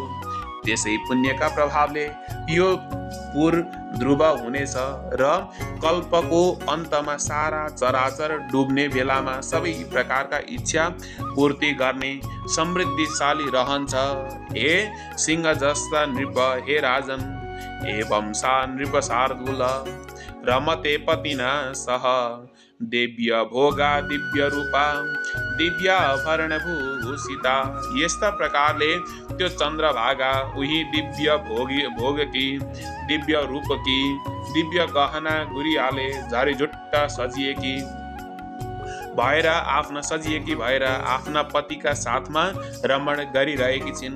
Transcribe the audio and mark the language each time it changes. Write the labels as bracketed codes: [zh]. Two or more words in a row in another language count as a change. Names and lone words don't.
[ne] त्यसै पुण्यका प्रभावले यो पुर ध्रुव हुनेछ र कल्पको अन्तमा सारा चराचर डुब्ने बेलामा सबै प्रकारका इच्छा पूर्ति गर्ने समृद्धिशाली रहन्छ। हे सिंह जस्ता नृप, [sa] हे राजन, एवं सा नृप शार्दूल रमते पतिना सह दिव्य भोगा दिव्य रूपा दिव्याभरण भूषिता। [ne] यस्ता प्रकारले त्यो चन्द्रभागा उही दिव्य भोगकी दिव्य रूपकी दिव्य गहना गुरियाले झरीझुट्टा सजिएकी भएर आफ्ना पतिका साथमा रमण गरिरहेकी छिन्।